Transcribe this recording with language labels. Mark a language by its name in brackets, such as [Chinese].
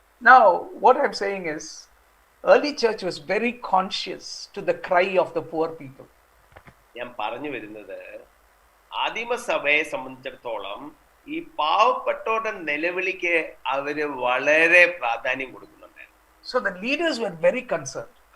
[English] Now what I'm saying is, early church was very conscious to the cry of the poor people. [Malayalam] ഞാൻ പറഞ്ഞു വരുന്നത്, ആദിമസഭയെ സംബന്ധിച്ചിടത്തോളം ഈ പാവപ്പെട്ടവരുടെ നിലവിളിക്ക് അവര് വളരെ പ്രാധാന്യം കൊടുക്കുന്നുണ്ടായിരുന്നു. [English] So the leaders were very concerned.